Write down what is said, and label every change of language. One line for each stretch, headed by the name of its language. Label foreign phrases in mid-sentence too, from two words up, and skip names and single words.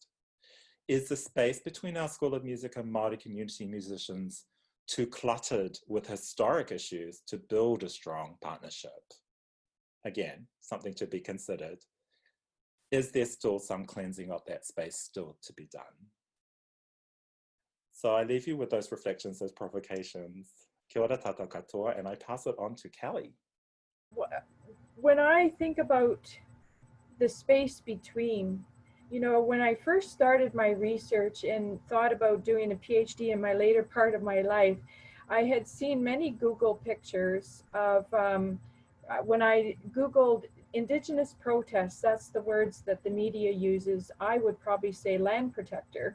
English: Is the space between our School of Music and Māori community musicians too cluttered with historic issues to build a strong partnership? Again, something to be considered. Is there still some cleansing of that space still to be done? So I leave you with those reflections, those provocations.
Māori: Kia ora tātou katoa,
English: and I pass it on to Kelly. When I think about the space between, you know, when I first started my research and thought about doing a PhD in my later part of my life, I had seen many Google pictures of, when I Googled Indigenous protests, that's the words that the media uses, I would probably say land protector.